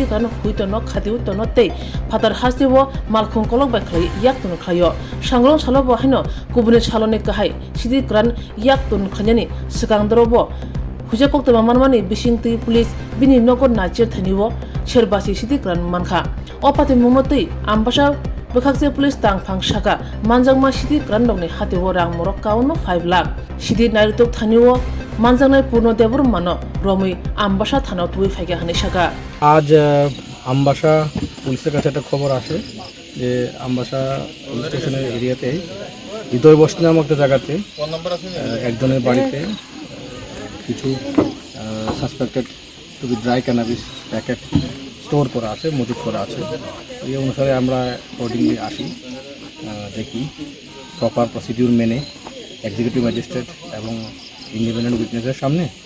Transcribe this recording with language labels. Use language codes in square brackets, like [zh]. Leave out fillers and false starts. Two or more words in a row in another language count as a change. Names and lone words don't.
[trp] ग्रान हुइतनो खातिउ तनो तै फातार हास्तिबो मालखुं कलक बायख्लै याक्तुन खायो सांग्रांशालो बहायनो गुबुनि सालनि गाहाय सिदि ग्रान याक्तुन खन्यानि सिगांद्रबो हुजे कक्तमा मानमानि बिसिंति पुलिस बिनि नगर नाचिर थानिबो शेरबासी सिदि ग्रान मानखा अपाति मुमतै आमबासा बखाकसे पुलिस तांफां साका मानजांमा सिदि ग्रान दंनि हातेबो रां मरक काउनो 5 लाख सिदि नायरुतुक थानिबो मानजांनाय पूर्ण देवर मानो रमै आमबासा थानाव तुই फाइगा हानि साका [bn] আজ আমবাসা পুলিশের কাছে একটা খবর আসে যে আমবাসা পুলিশ স্টেশনের এরিয়াতে হৃদয় বস্তি নামক একটা জায়গাতে একজনের বাড়িতে কিছু [en] suspected to be dry cannabis packet [bn] স্টোর করা আছে মজুত করা আছে এই অনুসারে আমরা অ্যাকর্ডিংলি আসি দেখি [en] proper procedure [bn] মেনে [en] executive magistrate [bn] এবং [en] independent witnesser [bn] সামনে